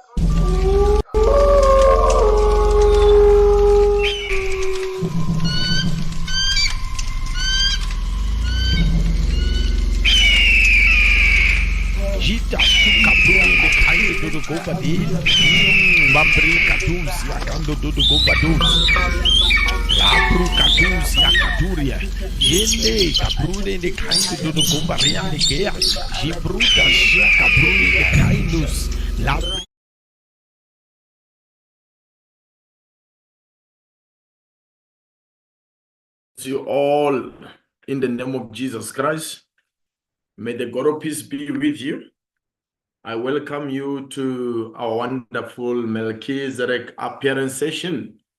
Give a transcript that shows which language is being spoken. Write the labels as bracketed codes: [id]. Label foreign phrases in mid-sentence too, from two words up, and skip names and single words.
[en] Jita suka bruni de kai dudu gombadil. Mambri katus yakando dudu gombadus. Labru katus yakaturia. Yende kaprude de kind dudu gombariane kea. Jibruda shikaprude de kindus. Labri you all in the name of Jesus Christ. May the God of peace be with you. I welcome you to our wonderful Melchizedek appearance session.